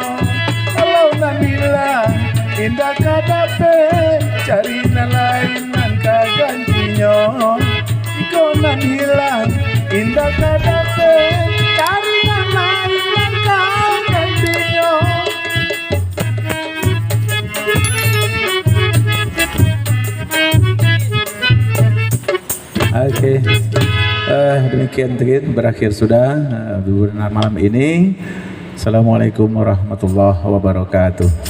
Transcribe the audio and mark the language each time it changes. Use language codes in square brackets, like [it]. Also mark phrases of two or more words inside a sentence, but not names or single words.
[min] Kalau nan bilang indah kadape, cari lain nan kagantinya. Kau nan hilang indah kadape, cari lain nan kagantinya. [id] Oke, demikian berakhir sudah webinar malam ini. [ar] السلام عليكم ورحمة الله وبركاته.